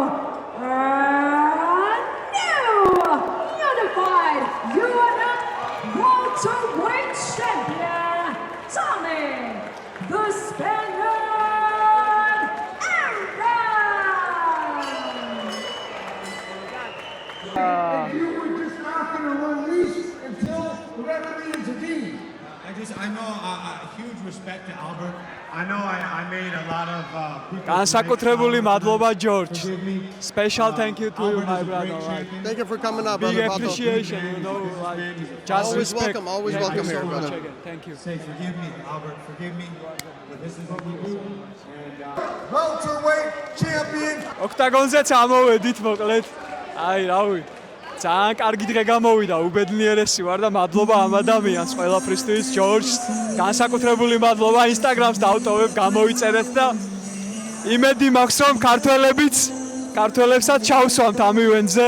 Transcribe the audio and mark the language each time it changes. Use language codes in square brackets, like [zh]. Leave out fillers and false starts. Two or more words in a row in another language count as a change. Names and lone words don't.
[en] new unified UNF welterweight champion, Tommy the Spaniard Aran. You were just not going to release until the referee intervened. just I know huge respect to Albert. I know I made a lot of people. [ka] განსაკუთრებული მადლობა George. [en] Forgive me. Special thank you to you Albert my is a brother. great Like, champion. Thank you for coming up, big brother. Pato. appreciation, you know, like just Always respect. welcome, always Thank welcome you here, so much brother. again. Thank you. Say forgive me, Albert. Forgive me. But this is what we do. And Welterweight champion. [ka] ოქტაგონზეც ამოვედით მოკლედ. აი, რავი. ძალიან კარგი დღე გამოვიდა, უბედნიერესი ვარ და მადლობა ამ ადამიანს ყველაფრისთვის, ჯორჯს. განსაკუთრებული მადლობა Instagram-ს დავტოვებ, გამოიწერეთ და იმედი მაქვს, რომ ქართველებსაც ჩავსვამთ ამ ივენტზე.